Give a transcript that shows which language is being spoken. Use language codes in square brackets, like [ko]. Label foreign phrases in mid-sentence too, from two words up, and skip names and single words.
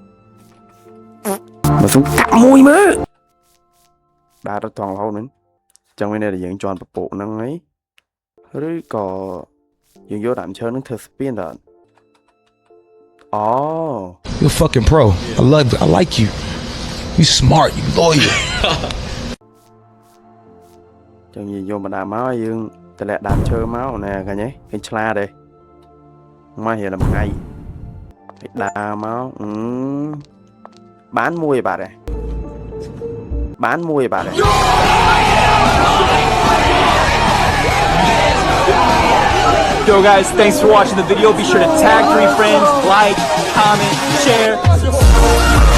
[km] មកសុំកាប់មួយមើលដើរទៅត្រង់រហូតហ្នឹងចឹងវានៅតែយើងជន់ពពកហ្នឹងហីឬក៏យើងយកដើមឈើហ្នឹងធ្វើស្ពានតើអូ [en] You a fucking pro. I love it. I like you. You smart. You loyal. [km] ចឹងយើងយកបណ្ដាមកយើងតម្លាក់ដើមឈើមកណែឃើញទេឃើញឆ្លាតទេមករៀលមួយថ្ងៃដើរមកបានមួយបាទបានមួយបាទ [en] Yo guys, thanks for watching the video. Be sure to tag 3 friends, like, comment, share.